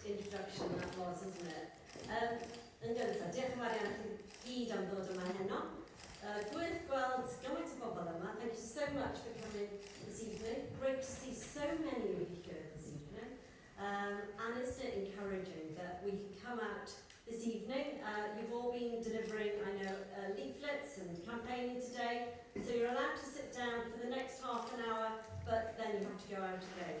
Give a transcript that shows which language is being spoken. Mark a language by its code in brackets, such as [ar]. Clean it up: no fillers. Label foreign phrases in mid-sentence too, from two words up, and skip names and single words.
[en] introduction that was, isn't it? [cy] Yn gyntaf, diolch yn fawr iawn chi gyd am ddod yma heno. Gwych gweld gymaint o bobl yma. [en] Thank you so much for coming this evening. Great to see so many of you here this evening. And isn't it encouraging that we can come out this evening? You've all been delivering, I know, leaflets and campaigning today. So you're allowed to sit down for the next half an hour, but then you have to go out again.